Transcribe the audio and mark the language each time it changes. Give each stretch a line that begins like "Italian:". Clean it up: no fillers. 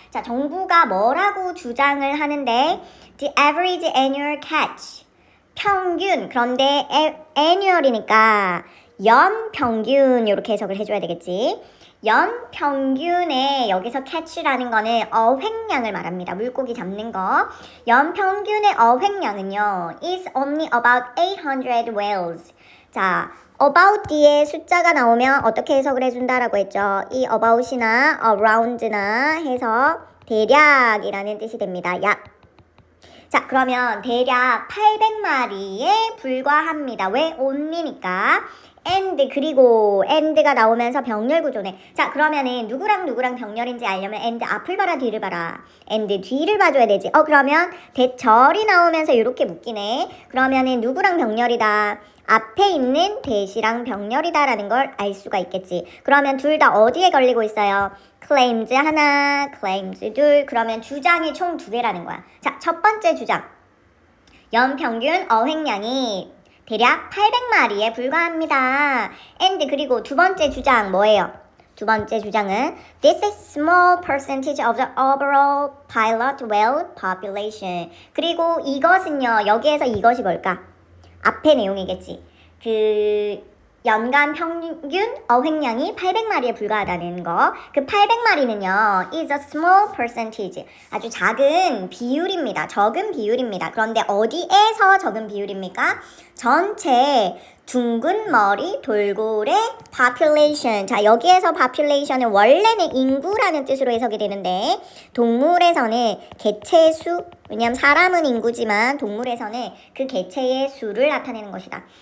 Korean: 자, 정부가 뭐라고 주장을 하는데
English: The average annual catch
Korean: 평균, 그런데 annual이니까 연평균 이렇게 해석을 해줘야 되겠지. 연평균의 여기서 catch라는 거는 어획량을 말합니다. 물고기 잡는 거. 연평균의 어획량은요
English: is only about 800 whales.
Korean: 자, about 뒤에 숫자가 나오면 어떻게 해석을 해준다라고 했죠. 이 about이나 around나 해서 대략이라는 뜻이 됩니다. 약. 자, 그러면 대략 800마리에 불과합니다. 왜? only니까. and 그리고 and가 나오면서 병렬 구조네. 자, 그러면은 누구랑 누구랑 병렬인지 알려면 and 앞을 봐라 뒤를 봐라. and 뒤를 봐줘야 되지. 그러면 대절이 나오면서 이렇게 묶이네. 그러면은 누구랑 병렬이다. 앞에 있는 대시랑 병렬이다라는 걸 알 수가 있겠지. 그러면 둘 다 어디에 걸리고 있어요? claims 하나, claims 둘. 그러면 주장이 총 2개라는 거야. 자, 첫 번째 주장. 연평균 어획량이 대략 800마리에 불과합니다. and 그리고 두 번째 주장 뭐예요? 두 번째 주장은
English: This is small percentage of the overall pilot whale population.
Korean: 그리고 이것은요, 여기에서 이것이 뭘까? 앞에 내용이겠지. 연간 평균 어획량이 800마리에 불과하다는 거. 그 800마리는요,
English: is a small percentage.
Korean: 아주 작은 비율입니다. 적은 비율입니다. 그런데 어디에서 적은 비율입니까? 전체 둥근 머리 돌고래 population. 자, 여기에서 population은 원래는 인구라는 뜻으로 해석이 되는데 동물에서는 개체수, 왜냐하면 사람은 인구지만 동물에서는 그 개체의 수를 나타내는 것이다.